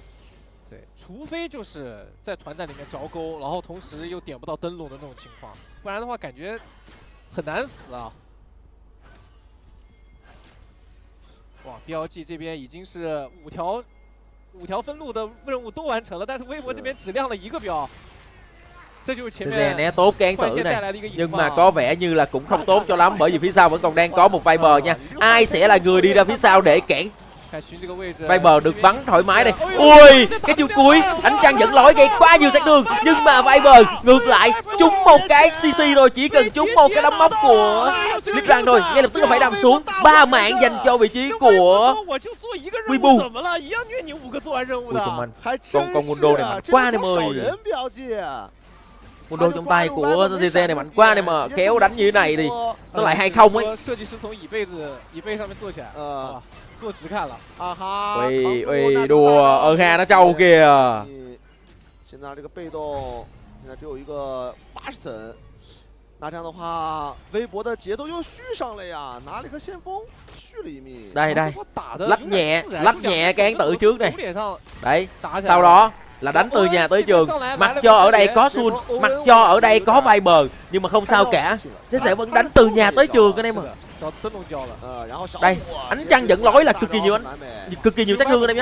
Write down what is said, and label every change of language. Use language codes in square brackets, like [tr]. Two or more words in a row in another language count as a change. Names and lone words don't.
[zh] 对，除非就是在团战里面着钩，然后同时又点不到灯笼的那种情况，不然的话感觉很难死啊。哇 ，BLG 这边已经是5条分路的任务都完成了，但是微博这边只亮了1个标，这就是前面 [vi] né tốt cái án tử này, nhưng mà có vẻ như là cũng không tốt cho lắm bởi vì phía sau vẫn còn đang có một Viper nha. Ai sẽ là người đi ra phía sau để cản Viper được bắn thoải mái đây. Ui, cái chiêu cuối ánh trăng dẫn lối gây quá nhiều sát thương nhưng mà Viper ngược lại trúng một cái CC rồi, chỉ cần trúng một cái đấm móc của Litrang thôi ngay lập tức là phải nằm xuống. 3 mạng dành cho vị trí của Weibo. Con Mundo này mạnh quá em ơi. Mundo trong tay của GG này mạnh quá em mà khéo đánh như thế này thì nó lại 2-0 ấy. [zh] 做直看了， [vi] 喂，đùa LGD nó trâu kìa. [zh] 现在这个被动，现在只有一个80层，那这样的话，微博的节奏又续上了呀，拿了一个先锋，续了一命。 [vi] đây， lách nhẹ cái án tử trước này. Đấy, sau đó là đánh từ nhà tới trường. Mặc cho ở đây có Sun, mặc cho ở đây có Viper nhưng mà không sao cả. Sẽ vẫn đánh từ nhà tới trường anh em ạ. Đây, ánh trăng dẫn lối là cực kỳ nhiều sát thương anh em nhé.